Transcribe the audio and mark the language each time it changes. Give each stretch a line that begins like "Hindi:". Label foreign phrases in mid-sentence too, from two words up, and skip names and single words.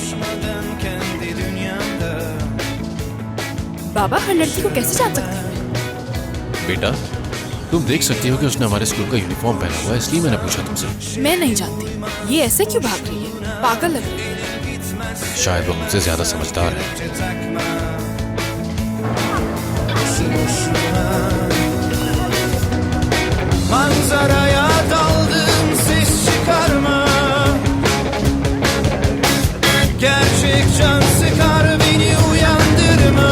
Hindi: बाबा हर लड़की को कैसे जान सकती हूँ? बेटा तुम देख सकती हो कि उसने हमारे स्कूल का यूनिफॉर्म पहना हुआ है, इसलिए मैंने पूछा तुमसे। मैं नहीं जानती, ये ऐसे क्यों भाग रही है? पागल लग रही है। शायद वो मुझसे ज्यादा समझदार है।
Turkish: Manzaraya daldım, ses çıkarma. Gerçek can sıkar, beni uyandırma.